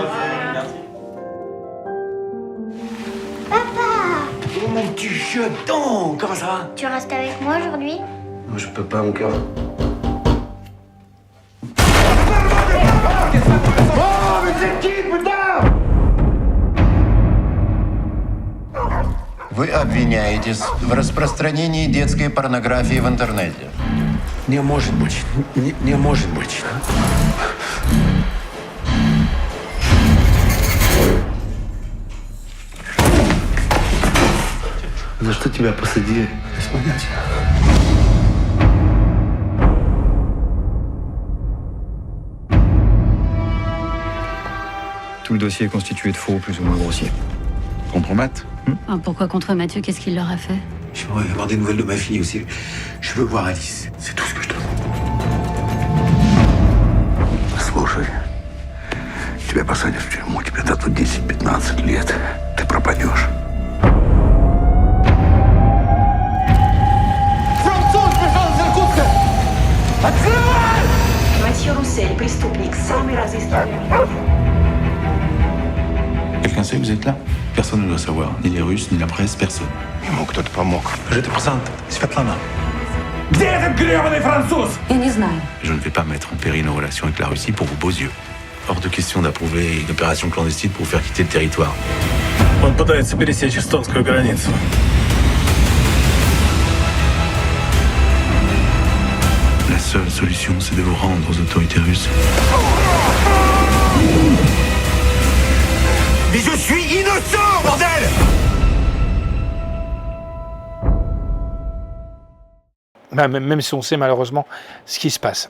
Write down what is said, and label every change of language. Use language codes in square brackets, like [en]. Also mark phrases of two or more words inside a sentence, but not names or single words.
[fr] Merci. Oh mon petit chaton, comment ça va? Tu restes avec moi aujourd'hui? Moi je peux pas, mon cœur. Oh, mais c'est qui, putain? [ru] Вы обвиняетесь в распространении детской порнографии в интернете. Не может быть. Не может быть. За что тебя посадили? Без понятия. [fr] Tout le dossier est constitué de faux plus ou moins grossiers. Compromat. Pourquoi contre Mathieu? Qu'est-ce qu'il leur a fait? J'aimerais avoir des nouvelles de ma fille aussi. Je veux voir Alice. C'est tout ce que je demande. [ru] Слушай, тебя посадят в тюрьму, тебе дадут 10-15 лет. Ты пропадешь. Mathieu Roussel, преступник, самый разыскиваемый. [fr] Quelqu'un sait que vous êtes là? Personne ne doit savoir. Ni les Russes, ni la presse, personne. [ru] Ему кто-то помог. [fr] Je te présente Svetlana. [ru] Я не знаю. [fr] Je ne vais pas mettre en péril nos relations avec la Russie pour vos beaux yeux. Hors de question d'approuver une opération clandestine pour vous faire quitter le territoire. [ru] Он пытается пересечь эстонскую границу. [fr] La seule solution, c'est de vous rendre aux autorités russes. Mais je suis innocent, bordel! Même si on sait malheureusement ce qui se passe.